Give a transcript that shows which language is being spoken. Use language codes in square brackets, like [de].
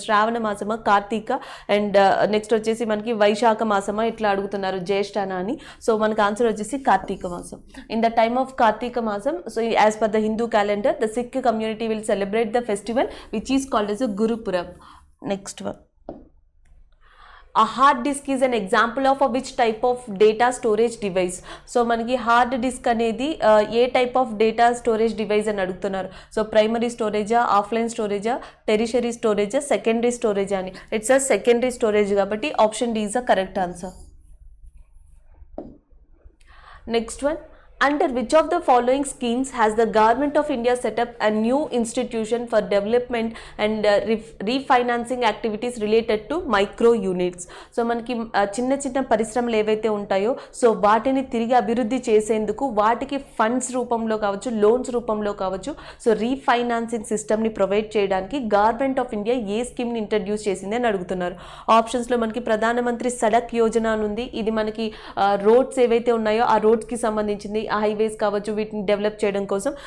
[te] Shravana మాసమా, Karthika and next వచ్చేసి మనకి వైశాఖ మాసమా ఇట్లా అడుగుతున్నారు, జ్యేష్ఠాన అని. సో మనకి ఆన్సర్ వచ్చేసి కార్తీక మాసం. [en] In the time of Kartika masam so as per the Hindu calendar the Sikh community will celebrate the festival which is called as a Gurupurab. Next one. A hard disk is an example of a which type of data storage device? [te] So మనకి hard disk అనేది ఏ type of data storage device అని అడుగుతున్నారు. So primary స్టోరేజా, offline స్టోరేజా, tertiary స్టోరేజా, secondary storage అని. [en] It's a secondary storage కాబట్టి option D is the correct answer. Next one. Under which of the following schemes has the Government of India set up a new institution for development and refinancing activities related to micro units? [te] So మనకి చిన్న చిన్న పరిశ్రమలు ఏవైతే ఉంటాయో so వాటిని తిరిగి అభివృద్ధి చేసేందుకు వాటికి ఫండ్స్ రూపంలో కావచ్చు, లోన్స్ రూపంలో కావచ్చు, సో రీఫైనాన్సింగ్ సిస్టమ్ని ప్రొవైడ్ చేయడానికి గవర్నమెంట్ ఆఫ్ ఇండియా ఏ స్కీమ్ని ఇంట్రడ్యూస్ చేసింది అని అడుగుతున్నారు. ఆప్షన్స్లో మనకి ప్రధానమంత్రి సడక్ యోజన అని ఉంది. ఇది మనకి రోడ్స్ ఏవైతే ఉన్నాయో ఆ రోడ్స్కి సంబంధించింది, హైవేస్ కావచ్చు, వీటిని డెవలప్ చేయడం కోసం.